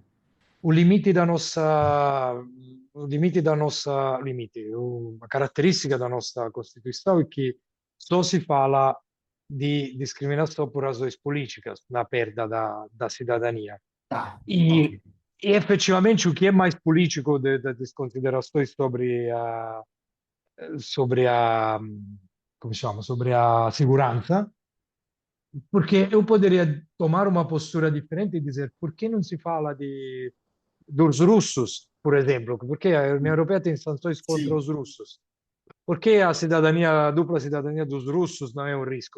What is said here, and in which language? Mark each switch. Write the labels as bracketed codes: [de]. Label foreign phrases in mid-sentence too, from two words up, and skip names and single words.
[pt] O limite da nossa, o limite da nossa, limite, uma caratteristica da nossa Constituição é que só se fala de discriminação por razões políticas na perda da cidadania. Tá, E, ok. e efetivamente o que é mais político das considerações sobre a, [it] come si chiama, [pt] sobre a segurança. Porque eu poderia tomar uma postura diferente e dizer por que não se fala dos russos, por exemplo? Porque a União Europeia tem sanções contra Sim. os russos. Por que a cidadania, a dupla cidadania dos russos não é um risco?